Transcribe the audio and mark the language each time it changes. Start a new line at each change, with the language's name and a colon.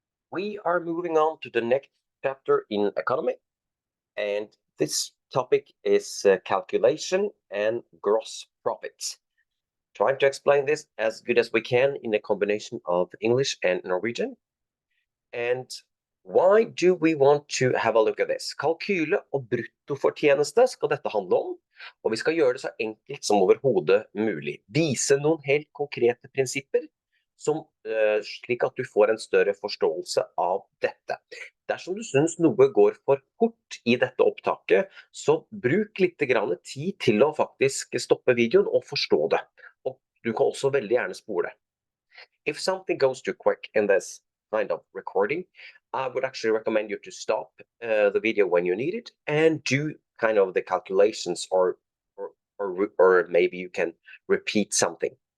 English: We are moving on to the next chapter in economy, and this topic is calculation and gross profits. Trying to explain this as good as we can in a combination of English and Norwegian. And why do we want to have a look at this?
Norwegian: Kalkyle og bruttofortjeneste skal dette handle om, og vi skal gjøre det så enkelt som overhodet mulig. Vise noen helt konkrete prinsipper, slik at du får en større forståelse av dette. Dersom du synes noe går for fort i dette opptaket, så bruk litt tid til å faktisk stoppe videoen og forstå det. Og du kan også veldig gjerne spole.
English: If something goes too quick in this kind of recording, I would actually recommend you to stop the video when you need it and do kind of the calculations or maybe you can repeat something.